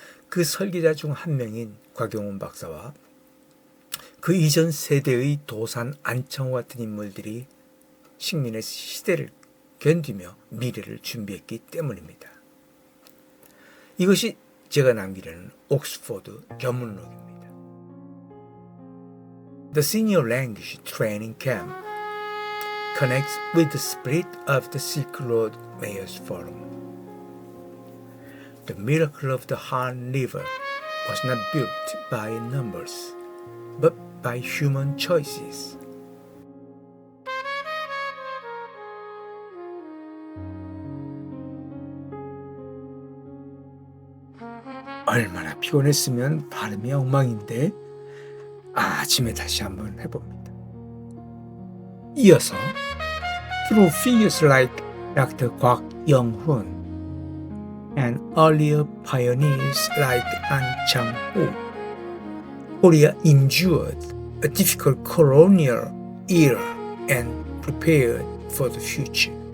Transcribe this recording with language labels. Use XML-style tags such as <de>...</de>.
<ko>그 설계자 중 한 명인 곽용훈 박사와 그 이전 세대의 도산 안창호 같은 인물들이 식민의 시대를 견디며 미래를 준비했기 때문입니다. 이것이 제가 남기려는 옥스포드 견문록입니다.</ko> <en>The Senior Language Training Camp connects with the spirit of the Silk Road Mayors Forum. The miracle of the Han River was not built by numbers, but by human choices.</en> <ko>얼마나 피곤했으면 발음이 엉망인데, 아침에 다시 한번 해봅니다. 이어서</ko> <en>through figures like Dr. Kwak Young-hun and earlier pioneers like An Chang-ho, Korea endured a difficult colonial era and prepared for the future.</en>